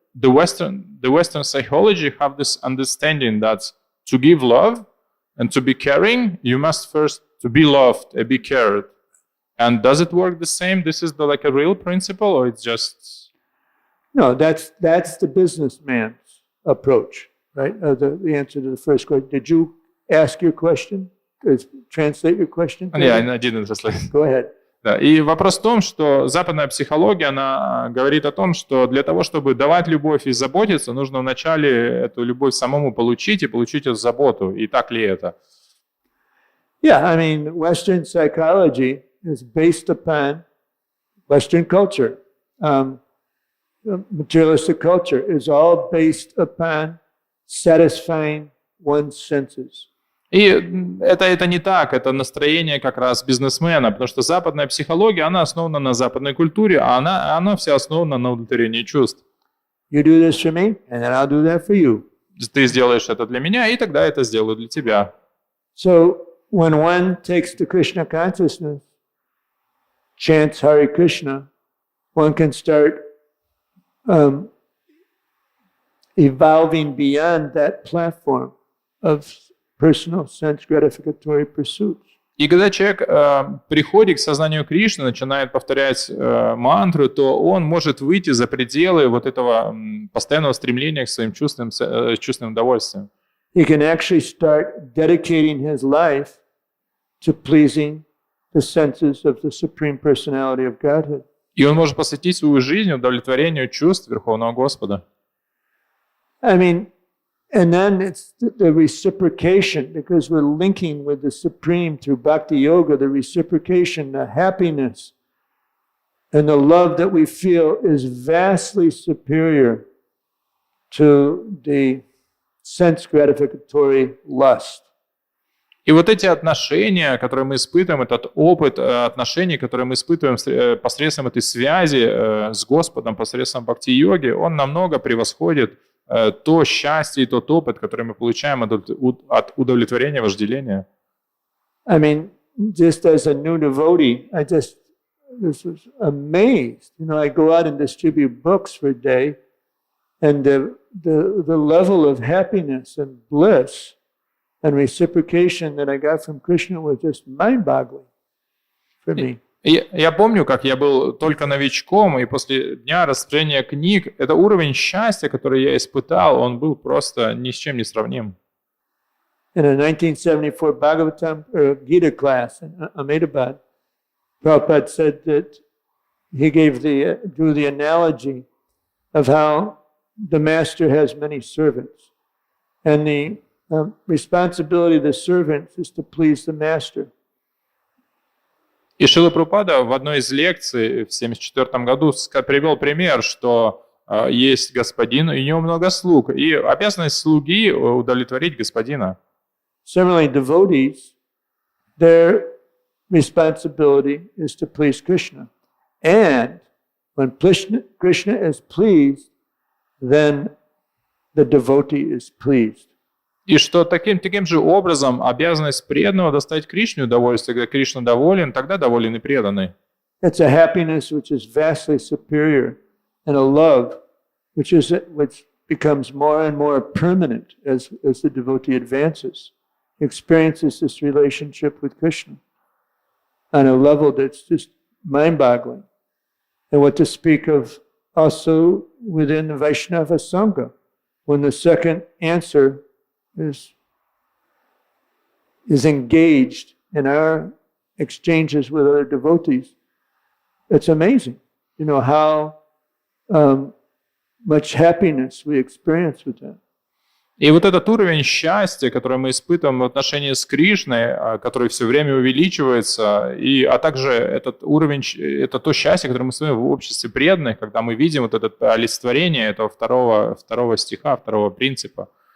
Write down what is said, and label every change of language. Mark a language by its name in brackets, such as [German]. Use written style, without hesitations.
[English] the Western psychology have this understanding that to give love and to be caring, you must first to be loved and be cared. And does it work the same? This is like a real principle, or it's just? No, that's the businessman's approach, right? The answer to the first question. Did you ask your question? Translate your question? Yeah, I didn't translate. Go ahead. [Russian] Да. И вопрос в том, что западная психология, она говорит о том, что для того, чтобы давать любовь и заботиться, нужно вначале эту любовь самому получить и получить эту заботу. И так ли это? [English] Yeah, I mean, Western psychology is based upon Western culture. Materialistic culture is all based upon satisfying one's senses. [Russian] И это не так, это настроение как раз бизнесмена, потому что западная психология, она основана на западной культуре, а она вся основана на удовлетворении чувств. [English] You do this for me, and then I'll do that for you. [Russian] Ты сделаешь это для меня, и тогда это сделаю для тебя. [English] So when one takes the Krishna consciousness, chants Hare Krishna, one can start evolving beyond that platform of personal sense gratificatory pursuits. [Russian] И когда человек приходит к сознанию Кришны, начинает повторять мантру, то он может выйти за пределы вот этого постоянного стремления к своим чувственным удовольствиям. [English] He can actually start dedicating his life to pleasing the senses of the Supreme Personality of Godhead. [Russian] И он может посвятить свою жизнь удовлетворению чувств Верховного Господа. [English] I mean, and then it's the reciprocation, because we're linking with the Supreme through Bhakti Yoga, the reciprocation, the happiness, and the love that we feel is vastly superior to the sense gratificatory lust. [Russian] И вот эти отношения, которые мы испытываем, этот опыт отношений, которые мы испытываем посредством этой связи с Господом, посредством бхакти-йоги, он намного превосходит то счастье и тот опыт, который мы получаем от удовлетворения, вожделения. [English] I mean, just as a new devotee, I just was amazed. You know, I go out and distribute books for a day, and the level of happiness and bliss and reciprocation that I got from Krishna was just mind-boggling for me. [Russian] Я помню, как я был только новичком, и после дня распространения книг, это уровень счастья, который я испытал, он был просто ни с чем не сравним. [English] In a 1974 Bhagavatam or Gita class in Ahmedabad, Prabhupada said that he drew the analogy of how the master has many servants, and the responsibility of the servants is to please the master. [Russian] И Шрила Прабхупада в одной из лекций в 1974 году привел пример, что есть господин, и у него много слуг, и обязанность слуги удовлетворить господина. [English] Similarly, devotees, their responsibility is to please Krishna. And when Krishna is pleased, then the devotee is pleased. [Russian] И что таким же образом обязанность преданного доставить Кришне удовольствие, когда Кришна доволен, тогда доволен и преданный. [English] It's a happiness which is vastly superior, and a love which becomes more and more permanent as the devotee advances, experiences this relationship with Krishna on a level that's just mind-boggling. And what to speak of also within the Vaishnava Sangha, when the second answer is engaged in our exchanges with other devotees. It's amazing, you know, how much happiness we experience with that. [Russian] И вот этот уровень счастья, который мы испытываем в отношении с Кришной, который все время увеличивается, а также этот уровень, это то счастье, которое мы испытываем в обществе преданных, когда мы видим вот это олицетворение этого второго стиха, второго принципа.